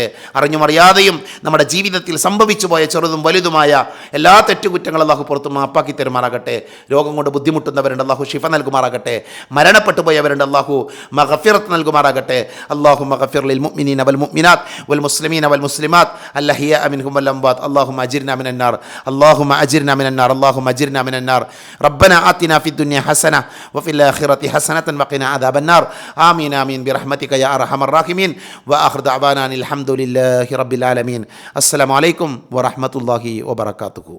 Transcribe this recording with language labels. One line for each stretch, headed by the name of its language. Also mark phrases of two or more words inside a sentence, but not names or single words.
Malayalam: അറിഞ്ഞുമറിയാതെയും നമ്മുടെ ജീവിതത്തിൽ സംഭവിച്ചു പോയ ചെറുതും വലുതുമായ എല്ലാ തെറ്റുകുറ്റങ്ങളും അല്ലാഹു പുറത്തു മാപ്പാക്കി തരുമാറാകട്ടെ. രോഗം കൊണ്ട് ബുദ്ധിമുട്ടുന്നവരുണ്ട്, അല്ലാഹു ഷിഫ നൽകുമാറാകട്ടെ. മരണപ്പെട്ടു പോയവരുണ്ട്, അല്ലാഹു മഗ്ഫിറത്ത് നൽകുമാറാകട്ടെ.
Arabic: الله اغفر للمؤمنين والمؤمنات والمسلمين والمسلمات الأحياء منهم والأموات. اللهم أجرنا من النار، اللهم أجرنا من النار، اللهم أجرنا من النار. ربنا آتنا في الدنيا حسنة وفي الآخرة حسنة وقنا عذاب النار. آمين آمين برحمتك يا أرحم الراحمين. وآخر دعوانا الحمد لله رب العالمين. السلام عليكم ورحمة الله وبركاته.